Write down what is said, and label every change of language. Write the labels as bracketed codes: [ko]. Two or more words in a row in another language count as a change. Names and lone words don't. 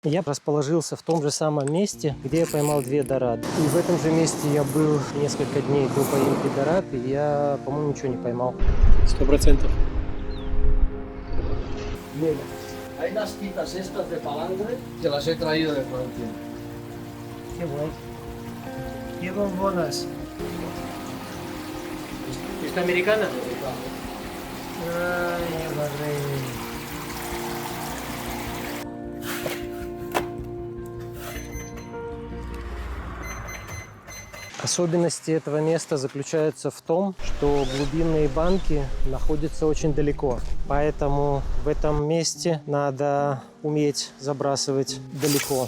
[ru] Я расположился в том же самом месте, где я поймал 2 дорады. И в этом же месте я был несколько дней до поимки дорад, и я, по-моему, ничего не поймал. 100%. [es] Mira, hay las pitas estas de palangre que las he traído de Francia. Qué guay. Qué bombonas. ¿Esta americana? Ay, madre. [ru] Особенности этого места заключаются в том, что глубинные банки находятся очень далеко. Поэтому в этом месте надо уметь забрасывать далеко.